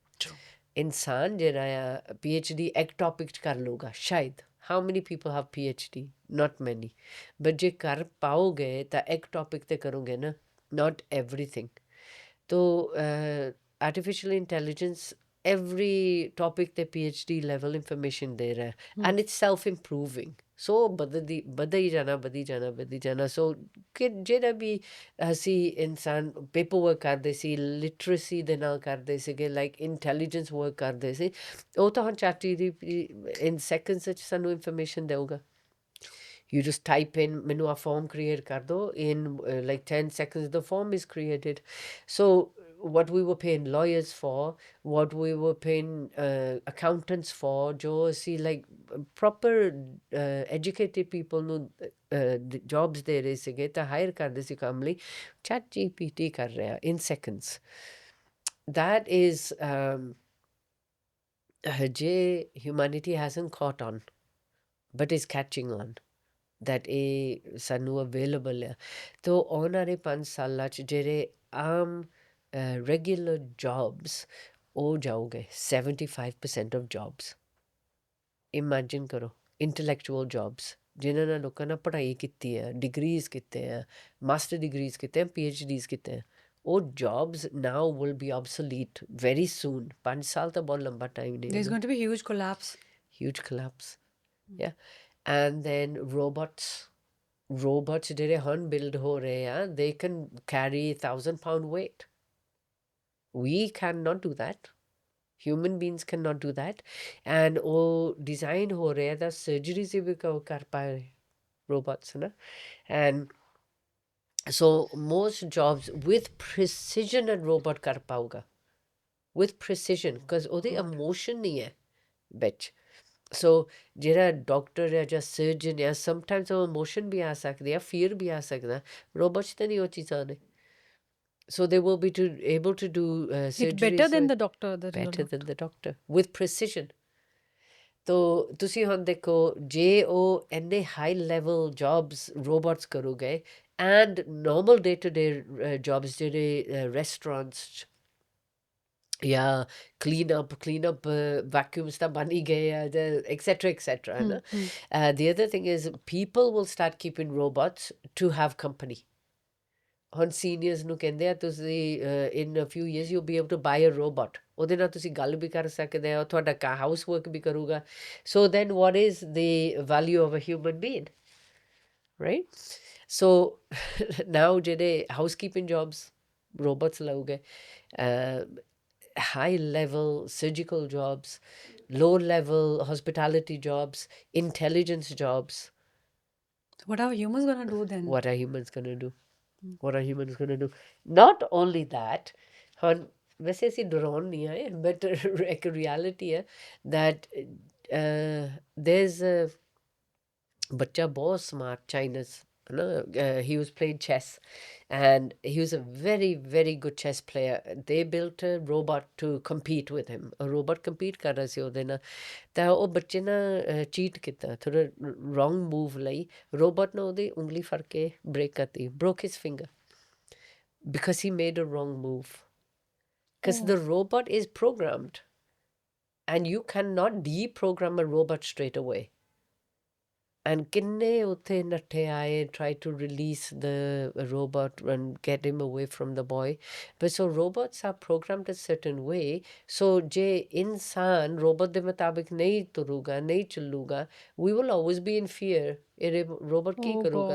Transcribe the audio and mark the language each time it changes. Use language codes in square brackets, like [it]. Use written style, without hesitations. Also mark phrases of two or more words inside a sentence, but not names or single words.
[en] True. [pa] ਇਨਸਾਨ ਜਿਹੜਾ ਆ PhD ਇੱਕ ਟੌਪਿਕ 'ਚ ਕਰ ਲਊਗਾ ਸ਼ਾਇਦ। [en] How many people have PhD? Not many. [pa] ਬਟ ਜੇ ਕਰ ਪਾਓਗੇ ਤਾਂ ਇੱਕ ਟੌਪਿਕ 'ਤੇ ਕਰੋਗੇ ਨਾ, [en] not everything. ਤੋ artificial intelligence every topic ਤੇ PhD level information [pa] ਦੇ ਰਿਹਾ, [en] and it's self improving। [pa] ਸੋ ਵਧੀ ਜਾਣਾ। ਸੋ ਕਿ ਜਿਹੜਾ ਵੀ ਅਸੀਂ ਇਨਸਾਨ [en] paper work [pa] ਕਰਦੇ ਸੀ, ਲਿਟਰੇਸੀ ਦੇ ਨਾਲ ਕਰਦੇ ਸੀਗੇ, [en] like intelligence work [pa] ਕਰਦੇ ਸੀ, ਉਹ ਤਾਂ ਹੁਣ ChatGPT [en] in seconds [pa] 'ਚ ਸਾਨੂੰ ਇਨਫੋਰਮੇਸ਼ਨ ਦੇਊਗਾ। [en] You just type in, [pa] ਮੈਨੂੰ ਇੱਕ [en] form create [pa] ਕਰ ਦੋ, [en] in like 10 seconds the form is created। So what we were paying lawyers for, what we were paying accountants for, [pa] ਜੋ ਸੀ [en] like proper educated people nu jobs [pa] ਦੇ ਰਹੇ ਸੀਗੇ ਤਾਂ [en] hire [pa] ਕਰਦੇ ਸੀ ਕੰਮ ਲਈ, [en] chat gpt [pa] ਕਰ ਰਿਹਾ [en] in seconds। That is je humanity hasn't caught on but is catching on, that [pa] ਇਹ ਸਾਨੂੰ ਅਵੇਲੇਬਲ ਆ। ਤੋ ਆਉਣ ਵਾਲੇ 5 ਸਾਲਾਂ 'ਚ ਜਿਹੜੇ ਆਮ [en] regular jobs [pa] ਉਹ ਜਾਊਗੇ 75% [en] of jobs. [pa] ਇਮੈਜਿਨ ਕਰੋ, [en] intellectual jobs [pa] ਜਿਨ੍ਹਾਂ ਨਾਲ ਲੋਕਾਂ ਨੇ ਪੜ੍ਹਾਈ ਕੀਤੀ ਹੈ, ਡਿਗਰੀਜ਼ ਕੀਤੇ ਆ, [en] master degrees [pa] ਕੀਤੇ ਆ, PhDs ਕੀਤੇ ਆ, ਉਹ [en] jobs now will be obsolete very soon. [pa] 5 ਸਾਲ ਤਾਂ ਬਹੁਤ ਲੰਬਾ ਟਾਈਮ ਨਹੀਂ [en] There's [pa] ਹੈਗਾ। [en] going to be huge collapse. Huge collapse, yeah। And then robots [pa] ਜਿਹੜੇ ਹੁਣ [en] build [pa] ਹੋ ਰਹੇ ਆ, [en] they can carry 1,000-pound weight। We cannot do that, human beings cannot do that। [pa] and ਉਹ design ਹੋ ਰਿਹਾ ਤਾਂ surgeries ਵੀ ਕਰ ਪਾਏ robots ਨਾ। [en] and so most jobs with precision and robot [pa] ਕਰ ਪਾਊਗਾ, [en] with precision, because ਉਹਦੇ emotion [pa] ਨਹੀਂ ਹੈ ਵਿੱਚ। ਸੋ ਜਿਹੜਾ ਡਾਕਟਰ ਹੈ ਜਾਂ ਸਰਜਨ ਹੈ, ਸਮਟਾਈਮਸ ਉਹ ਇਮੋਸ਼ਨ ਵੀ ਆ ਸਕਦੇ ਆ, ਫੀਅਰ ਵੀ ਆ ਸਕਦਾ, ਰੋਬੋਟ 'ਚ ਤਾਂ ਨਹੀਂ ਉਹ ਚੀਜ਼ਾਂ ਨੇ। [en] So they will be able to do It's better ਸਰਜਰੀਜ਼ than the doctor, the real better than doctor. the doctor with precision। [pa] ਤੋ ਤੁਸੀਂ ਹੁਣ ਦੇਖੋ, ਜੇ ਉਹ ਇੰਨੇ [en] high level jobs robots [pa] ਕਰੋਗੇ, [en] and normal day to day jobs [pa] ਜਿਹੜੇ ਰੈਸਟੋਰੈਂਟਸ 'ਚ ਜਾਂ [en] clean up vacuums [pa] ਤਾਂ ਬਣ ਹੀ ਗਏ ਆ, etc ਹੈ ਨਾ। [en] The other thing is people will start keeping robots to have company। [pa] ਹੁਣ ਸੀਨੀਅਰਸ ਨੂੰ ਕਹਿੰਦੇ ਆ ਤੁਸੀਂ [en] in a few years you'll be able to buy a robot, [pa] ਉਹਦੇ ਨਾਲ ਤੁਸੀਂ ਗੱਲ ਵੀ ਕਰ ਸਕਦੇ ਹੋ, ਤੁਹਾਡਾ [en] house work [pa] ਵੀ ਕਰੂਗਾ। [en] so then what is the value of a human being, right? so now ਜਿਹੜੇ housekeeping jobs robots ਲਊਗੇ, high level surgical jobs, low level hospitality jobs, intelligence jobs। What are humans gonna do then? What are humans going to do? What are humans going to do? Not only that, [pa] ਹੁਣ ਵੈਸੇ ਅਸੀਂ ਡਰਾਉਣ ਨਹੀਂ ਆਏ, ਬਟ ਇੱਕ ਰਿਐਲਿਟੀ ਹੈ [en] that there's a [pa] ਬੱਚਾ ਬਹੁਤ ਸਮਾਰਟ ਚਾਈਨਸ [en] No, he was playing chess, and he was a very, very good chess player. They built a robot to compete with him. A robot compete [pa] ਕਰ ਰਿਹਾ ਸੀ ਉਹਦੇ ਨਾਲ, ਤਾਂ ਉਹ ਬੱਚੇ ਨਾ ਚੀਟ ਕੀਤਾ ਥੋੜਾ ਰੋਂਗ ਮੂਵ ਲਈ। ਰੋਬੋਟ ਨੇ ਉਹਦੀ ਉਂਗਲੀ ਫੜ ਕੇ ਬ੍ਰੇਕ ਕਰਤੀ, [en] broke his finger because he made a wrong move. Because Oh, the robot is programmed, and you cannot deprogram a robot straight away. And [pa] ਕਿੰਨੇ ਉੱਤੇ ਨੱਠੇ ਆਏ [en] try to release the robot and get him away from the boy. But so robots are programmed a certain way. [pa] ਸੋ ਜੇ ਇਨਸਾਨ robot ਦੇ ਮੁਤਾਬਿਕ ਨਹੀਂ ਤੁਰੂਗਾ, ਨਹੀਂ ਚੱਲੂਗਾ, [en] we will always be in fear. [pa] Ere robot ki oh karuga